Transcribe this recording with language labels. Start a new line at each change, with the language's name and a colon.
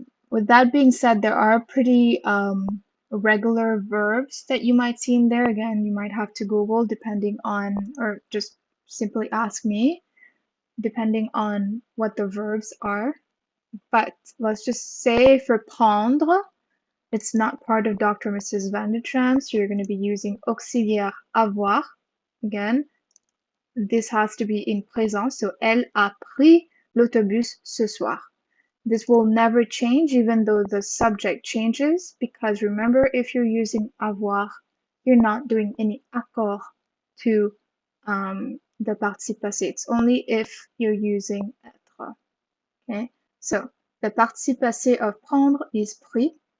English: With that being said, there are pretty regular verbs that you might see in there. Again, you might have to Google depending on, or just simply ask me, depending on what the verbs are. But let's just say for prendre, it's not part of Dr. Mrs. Vandertramp, so you're going to be using auxiliaire avoir. Again, this has to be in présent, so
French: elle a pris l'autobus ce soir.
English: This will never change even though the subject changes, because remember, if you're using avoir, you're not doing any accord to the participe passé. It's only if you're using etre. Okay, so the participe passé of prendre is pris.